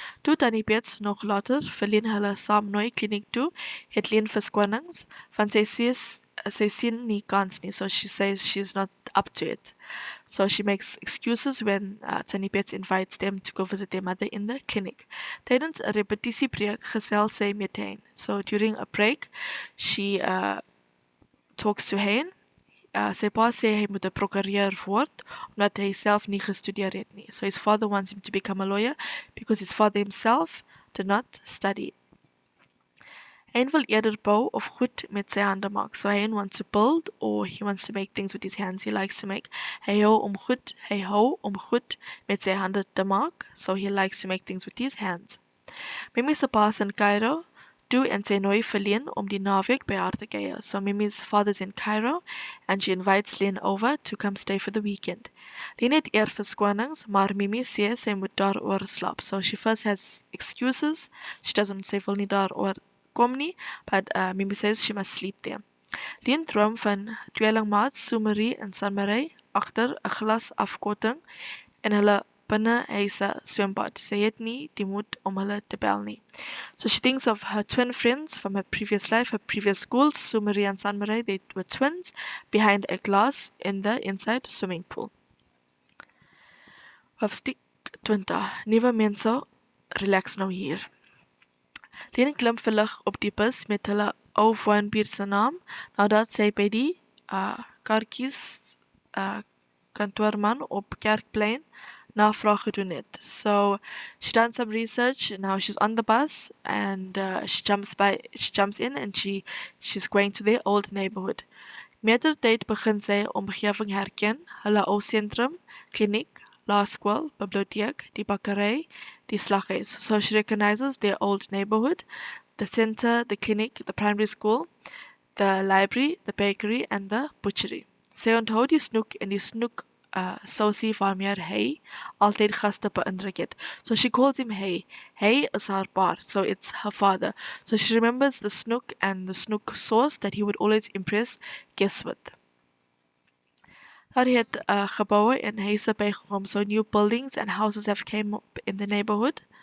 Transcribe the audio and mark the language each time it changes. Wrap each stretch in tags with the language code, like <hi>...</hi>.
<af>Toe Tannie Bets nog later vir Lien hulle saam nooi kliniek toe, het Lien verskonings, want sy sien nie kans nie,</af> <en>so she says she's not up to it. So she makes excuses when Tannie Bets invites them to go visit their mother in the clinic.</en> <af>Tydens 'n repetisiebreek gesels sy met Hein.</af> <en>So during a break, she talks to Hein.</en> <af>Sy pa sê hy moet 'n prokureur word omdat hy self nie gestudeer het nie.</af> <en>So his father wants him to become a lawyer because his father himself did not study.</en> <af>Hein wil eerder bou of goed met sy hande maak.</af> <en>So Hein wants to build or he wants to make things with his hands. He likes to make.</en> <af>Hy hou om goed met sy hande te maak.</af> <en>So he likes to make things with his hands.</en> <af>Mimi se pa is in Cairo toe en sy nooi vir Lien om die naweek by haar te kuier.</af> <en>So Mimi's father's in Cairo and she invites Lien over to come stay for the weekend.</en> <af>Lien het eer verskonings, maar Mimi sê sy moet daaroor slaap.</af> <en>So she first has excuses. She doesn't say</en> <af>wil nie daaroor kom nie,</af> <en>but Mimi says she must sleep there.</en> <af>Lien droom van tweelingmaats Soemarie en Sanmarie agter 'n glas afkorting en hulle binne huise swembad. Sy het nie die moed om hulle te bel nie.</af> <en>So she thinks of her twin friends from her previous life, her previous school, Soemarie and Sanmarie. They were twins behind a glass in the inside swimming pool.</en> <af>Hoofstuk 20. Nuwe mense relax nou hier. Lien klim verlig op die bus met hulle ou woonbuurt se naam, nadat sy by die Karkies kantoorman op Kerkplein navraag gedoen het.</af> <en>So she done some research, now she's on the bus and she jumps in and she's going to their old neighborhood.</en> <af>Metertyd begin sy omgewing herken, hulle ou sentrum, kliniek, laerskool, biblioteek, die bakkery, die slaghuis.</af> <en>So she recognizes their old neighborhood, the center, the clinic, the primary school, the library, the bakery and the butchery.</en> <af>Sy onthou die snoek en die snoek sousie waarmee hy altyd gaste beïndruk het.</af> <en>So she calls him Hey.</en> <af>Hey is haar pa,</af> <en>so it's her father. So she remembers the snoek and the snoek sauce that he would always impress guests with.</en> <af>Daar het geboue en huise bygekom,</af> <en>so new buildings and houses have came up in the neighborhood.</en>